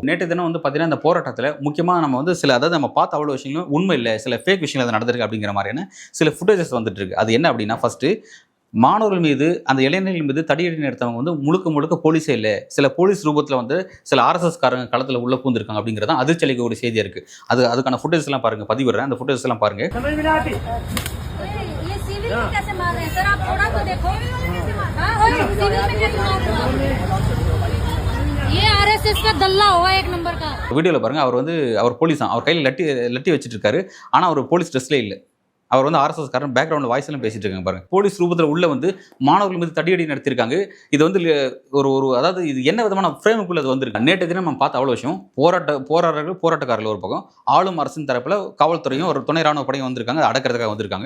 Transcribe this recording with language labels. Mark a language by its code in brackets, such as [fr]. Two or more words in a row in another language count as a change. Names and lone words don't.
[ta] நேற்று தினம் வந்து பார்த்தீங்கன்னா, இந்த போராட்டத்தில் முக்கியமாக நம்ம வந்து சில, அதாவது நம்ம பார்த்த அவ்வளோ விஷயங்களும் உண்மை இல்லை, சில ஃபேக் விஷயங்கள் நடந்திருக்கு அப்படிங்கிற மாதிரியான சில ஃபுட்டேஜஸ் வந்துட்டு இருக்கு. அது என்ன அப்படின்னா, ஃபர்ஸ்ட் மாணவர்கள் மீது அந்த இளைஞர்கள் மீது தடியடி நடத்தவங்க வந்து முழுக்க போலீஸே இல்லை, சில போலீஸ் ரூபத்தில் வந்து சில ஆர்எஸ்எஸ் காரங்க களத்தில் உள்ள பூந்திருக்காங்க அப்படிங்கிறது தான் அதிர்ச்சி அளிக்க ஒரு செய்தியாக இருக்கு. அதுக்கான ஃபுட்டேஜஸ் எல்லாம் பாருங்க, பதிவிடுறேன். அந்த ஃபுட்டேஜஸ் எல்லாம் பாருங்க. [hi] कैसे मार रहे हैं सर? आप थोड़ा तो देखो। हाँ, सिविल में कैसे मार रहे हैं? ये आरएसएस का दल्ला हुआ एक नंबर का। [ta] வீடியோவில் பாருங்க, அவர் போலீஸ் தான். அவர் கையில் லட்டி வச்சுட்டு இருக்காரு. ஆனால் அவர் போலீஸ் ட்ரெஸ்லேயே இல்லை. அவர் ஆர்எஸ்எஸ் காரன் [en] background voice [ta] எல்லாம் பேசிட்டு இருக்காங்க பாருங்க. போலீஸ் ரூபத்தில் உள்ள மாணவர்கள் மீது தடியடி நடத்திருக்காங்க. இது ஒரு அதாவது இது என்ன விதமான ஃப்ரேமுக்குள்ள அது வந்திருக்கு. நேற்று தினம் நம்ம பார்த்த அவ்வளோ விஷயம். போராட்டக்காரர்கள் ஒரு பக்கம், ஆளும் அரசின் தரப்பில் காவல்துறையும் ஒரு துணை ராணுவ படையும் வந்திருக்காங்க, அடக்கிறதுக்காக வந்திருக்காங்க.